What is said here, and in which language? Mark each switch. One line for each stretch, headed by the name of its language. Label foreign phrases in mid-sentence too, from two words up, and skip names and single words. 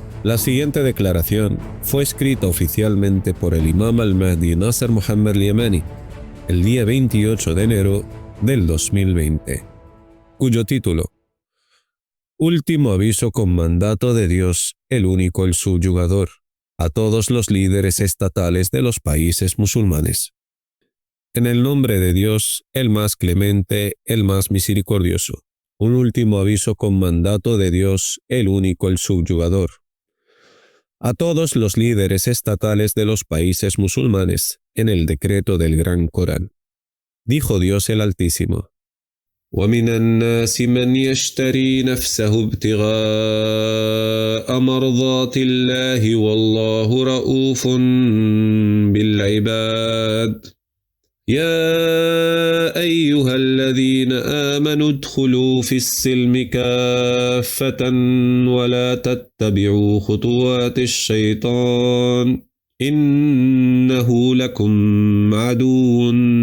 Spanish: La siguiente declaración fue escrita oficialmente por el Imam al-Mahdi Nasser Muhammad al-Yamani el día 28 de enero del 2020, cuyo título: Último aviso con mandato de Dios, el único, el subyugador, a todos los líderes estatales de los países musulmanes. En el nombre de Dios, el más clemente, el más misericordioso. Un último aviso con mandato de Dios, el único, el subyugador, a todos los líderes estatales de los países musulmanes, en el decreto del Gran Corán. Dijo Dios el Altísimo:
Arabic: وَمِنَ النَّاسِ مَنْ يَشْتَرِي نَفْسَهُ ابْتِغَاءَ مَرْضَاتِ اللَّهِ وَاللَّهُ رَءُوفٌ بِالْعِبَادِ يَا أَيُّهَا الَّذِينَ آمَنُوا ادْخُلُوا فِي السِّلْمِ كَافَّةً وَلَا تَتَّبِعُوا خُطُوَاتِ الشَّيْطَانِ إِنَّهُ لَكُمْ عَدُوٌّ